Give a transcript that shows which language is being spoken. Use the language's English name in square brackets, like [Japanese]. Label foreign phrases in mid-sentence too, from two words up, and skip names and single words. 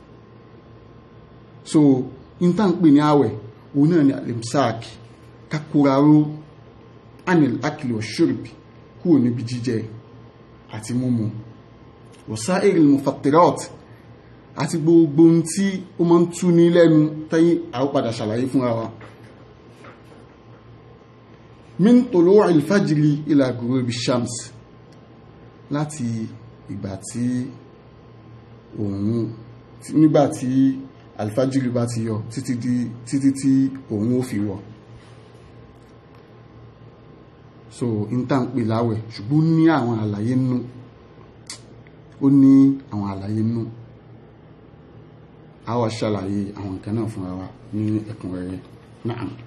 [Yoruba] so ìta ń pè ní àwẹ̀ òun náà ni alimsak kakúraró [Arabic] عن الأكل والشرب [Yoruba] kúrò níbi jíjẹ àti mímu [Arabic] وسائر المفطرات [Yoruba] àti gbogbo ohun tí ó máa ń tú ní lẹ́nu tẹ́yìn àwọ́padà ṣàlàyé fún wa [Arabic] من طلوع الفجر إلى غروب الشمس [Yoruba] láti ìgbà tí òun nígbà tí alfajiri bá ti yọ títí tí òun ó fi wọ̀ so ìta ń pè láwẹ̀ ṣùgbọ́n ní àwọn àlàyé nú ó ní àwọn àlàyé nú a wá ṣàlàyé àwọn nǹkan náà fún wa ní ẹ̀kúnrẹ́rẹ́ náà